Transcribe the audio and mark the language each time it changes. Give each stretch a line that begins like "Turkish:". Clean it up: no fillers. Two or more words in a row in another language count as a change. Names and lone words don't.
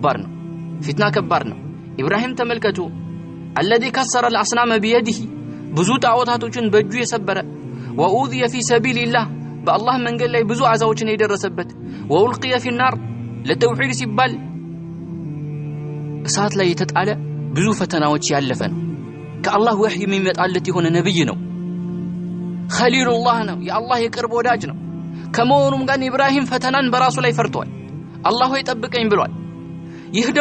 Amharic: ከባድ ነው ኢብራሂም ተመልከቱ
Arabic: الذي كسر الاصنام بيده
Amharic: ብዙ ጣዖታቶችን በእጁ የሰበረ
Arabic: وأوذي في سبيل الله
Amharic: በአላህ መንገድ ላይ ብዙ አዛዎችን የደረሰበት
Arabic: وألقي في النار
Amharic: ለተውሂድ ሲባል እሳት ላይ የተጣለ ብዙ ፈተናዎች ያለፈ ነው። ከአላህ ወህይ የሚመጣለት የሆነ ነብይ ነው። ኸሊሉላህ ነው፣ የአላህ የቅርብ ወዳጅ ነው። ከመሆኑም ጋር ኢብራሂም ፈተናን በራሱ ላይ ፈርቷል። አላህ ሆይ ጠብቀኝ ብሏል። ይህ ደግሞ